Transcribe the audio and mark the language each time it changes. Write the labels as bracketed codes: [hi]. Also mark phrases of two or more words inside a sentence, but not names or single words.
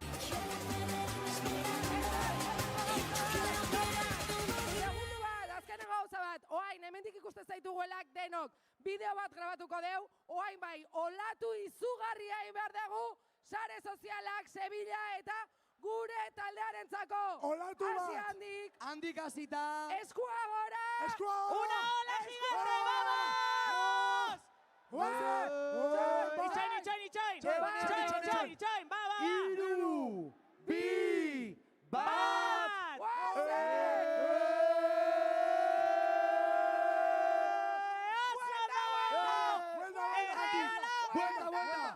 [eu] Segundu bat, azkeneko gauza bat, oain, hemendik ikusten zaituguelak denok, bideo bat grabatuko deu, oain bai, olatu izugarria egin behar dugu, sare sozialak, Sevilla eta gure taldearentzako. Olatu bat. Hasi handik. Handik hasita. Eskua gora. Eskua gora. [es] Una ola gigante, vamos! [eu] Itxain, ba! Iru, bi, bat! Buelta!